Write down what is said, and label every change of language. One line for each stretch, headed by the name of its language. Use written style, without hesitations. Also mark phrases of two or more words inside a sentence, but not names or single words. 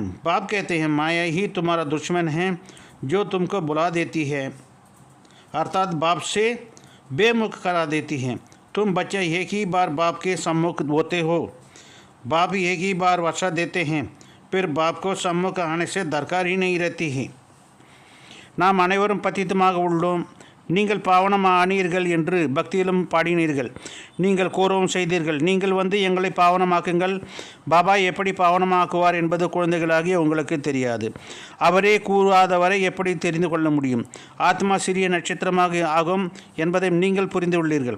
Hindi: बाप कहते हैं माया ही तुम्हारा दुश्मन है जो तुमको बुला देती है, अर्थात बाप से बेमुख करा देती है. तुम बच्चे एक ही बार बाप के सम्मुख होते हो. बाप एक ही बार वर्षा देते हैं, फिर बाप को सम्मुख आने से दरकार ही नहीं रहती है.
Tamil: நாம் அனைவரும் பத்தித்தமாக உள்ளோம். நீங்கள் பாவனமானீர்கள் என்று பக்தியிலும் பாடினீர்கள். நீங்கள் கூறவும் செய்தீர்கள், நீங்கள் வந்து எங்களை பாவனமாக்குங்கள். பாபா எப்படி பாவனமாக்குவார் என்பது குழந்தைகளாகிய உங்களுக்கு தெரியாது. அவரே கூறாதவரை எப்படி தெரிந்து கொள்ள முடியும்? ஆத்மா சிறிய நட்சத்திரமாக ஆகும் என்பதை நீங்கள் புரிந்துள்ளீர்கள்.